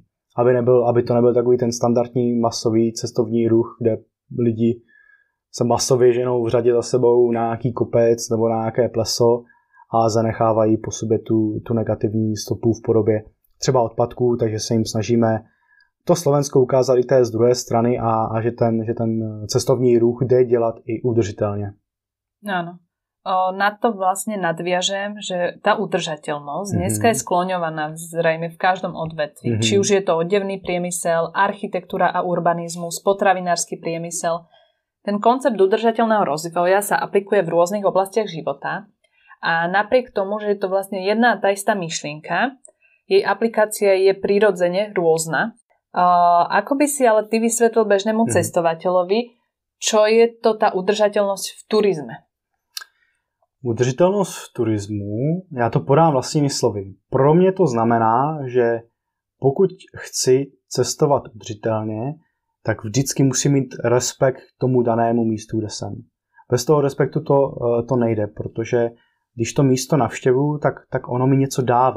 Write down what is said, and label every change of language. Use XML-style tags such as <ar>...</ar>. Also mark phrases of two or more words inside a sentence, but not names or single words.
<cs>Aby to nebyl takový ten standardní masový cestovní ruch, kde lidi se masově ženou v řadě za sebou na nějaký kopec nebo na nějaké pleso a zanechávají po sobě tu negativní stopu v podobě třeba odpadků, takže se jim snažíme to Slovensko ukázat i té z druhé strany a že ten cestovní ruch jde dělat i udržitelně.</cs> <sk>Áno. Na to vlastne nadviažem, že tá udržateľnosť dneska je skloňovaná zrejme v každom odvetví. Či už je to odevný priemysel, architektúra a urbanizmus, potravinársky priemysel. Ten koncept udržateľného rozvoja sa aplikuje v rôznych oblastiach života a napriek tomu, že je to vlastne jedna tá istá myšlienka, jej aplikácia je prirodzene rôzna. Ako by si ale ty vysvetlil bežnému cestovateľovi, čo je to tá udržateľnosť v turizme?</sk> <cs>Udržitelnost v turismu, já to podám vlastními slovy. Pro mě to znamená, že pokud chci cestovat udržitelně, tak vždycky musím mít respekt k tomu danému místu, kde jsem. Bez toho respektu to nejde, protože když to místo navštěvuju, tak ono mi něco dává.</cs>